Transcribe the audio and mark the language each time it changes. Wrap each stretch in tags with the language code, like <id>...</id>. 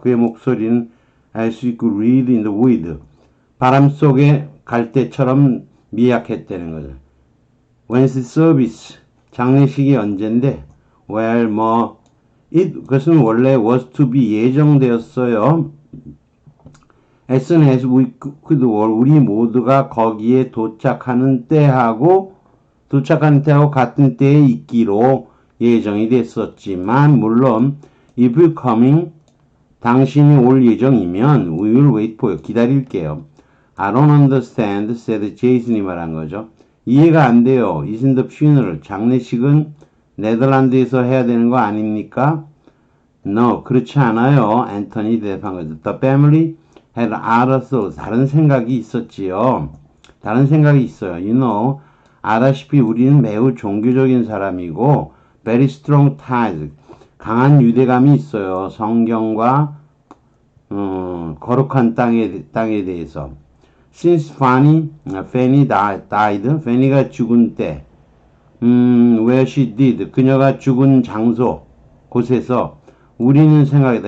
<ko>그의 목소리는</ko> <en>as you could read in the wind.</en> <ko>바람 속에 갈대처럼 미약했다는 거죠.</ko> <en>When's the service?</en> <ko>장례식이 언젠데?</ko> <en>Well,</en> <ko>그것은 원래</ko> <en>was to be</en> <ko>예정되었어요.</ko> <en>As soon as we could</en> <ko>우리 모두가 거기에 도착하는 때하고 같은 때에 있기로 예정이 됐었지만 물론</ko> <en>if you're coming</en> <ko>당신이 올 예정이면</ko> <en>we will wait for you</en> <ko>기다릴게요.</ko> <en>I don't understand said</en> <ko>제이슨이 말한 거죠. 이해가 안 돼요.</ko> <en>Isn't the funeral</en> <ko>장례식은 네덜란드에서 해야 되는 거 아닙니까? No, 그렇지 않아요. 앤토니 대답한 거죠.</ko> <en>The family had other thoughts.</en> <ko>다른 생각이 있었지요. 다른 생각이 있어요. You know, 알다시피 우리는 매우 종교적인 사람이고</ko> <en>very strong ties.</en> <ko>강한 유대감이 있어요. 성경과 거룩한 땅에 대해서.</ko> <en>Since Fanny died,</en> <ko>Fanny가 죽은 때,</ko> <en>where she did,</en> <ko>그녀가 죽은 곳에서 우리는 생각했다.</ko>